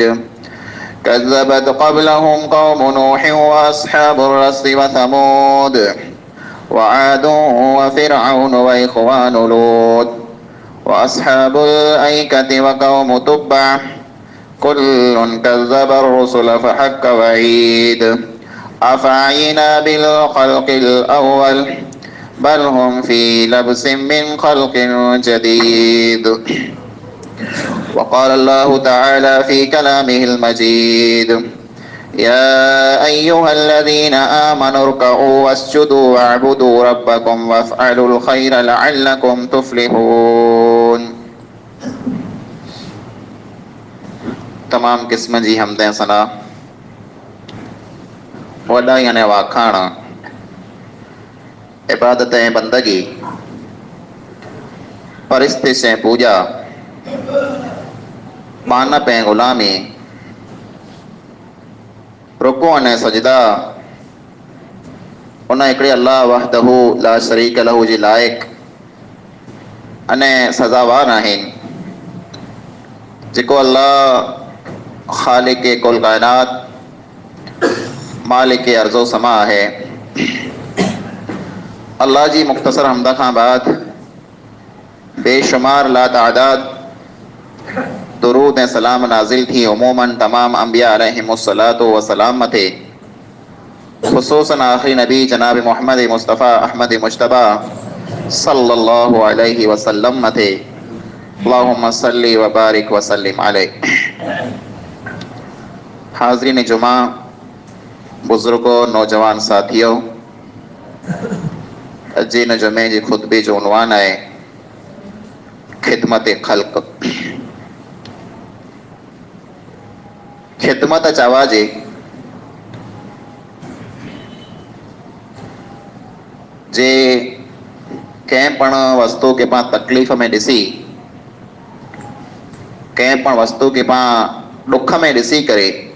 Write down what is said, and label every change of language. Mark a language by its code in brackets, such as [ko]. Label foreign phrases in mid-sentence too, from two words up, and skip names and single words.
[ar] كذبت قبلهم قوم نوح وأصحاب الرس وثمود وعاد وفرعون وإخوان لوط وأصحاب الأيكة وقوم تبع كل كذب الرسل فحق وعيد أفعينا بالخلق الأول بل هم في لبس من خلق جديد. وقال الله تعالى في كلامه المجيد يا أيها الذين آمنوا اركعوا واسجدوا واعبدوا ربكم وافعلوا الخير لعلكم تفلحون. [sd] तमाम किस्म जी हमदें सना वॾाई ने वाखाण इबादत ऐं बंदगी परिस्थिति से पूजा मानप ऐं ग़ुलामी रुकू अने सजदा उन हिकिड़े अल्लाह [ar] وحده لا شريك له [sd] जे लाइक़ अने सज़ावार आहिनि जेको अल्लाह खालिक कुल कायनात मालिक अर्ज़ो समा है। अल्लाह जी मुख्तसर हमद खां बाद बेशुमार लातादाद दुरूद ऐं सलाम नाज़िल थी उमूमन तमाम अंबिया [ar] عليهم الصلاة والسلام [sd] मथे ख़ुसूसन आख़िरी नबी जनाब मोहम्मद मुस्तफ़ा अहमद मुज्तबा [ar] صلى الله عليه وسلم [sd] मथे [ar] اللهم صل وبارك وسلم عليه. [sd] हाज़रीन जुमा, बुज़ुर्गों, नौजवान साथियों, अॼु हिन जुमे जे खुतबे जो उनवान आहे खिदमत ख़ल्क़। ख़िदमत चवाजे। जे कंहिं पण वस्तु खे पाण तकलीफ़ में ॾिसी, कंहिं पण वस्तु खे पाण ॾुख में ॾिसी करे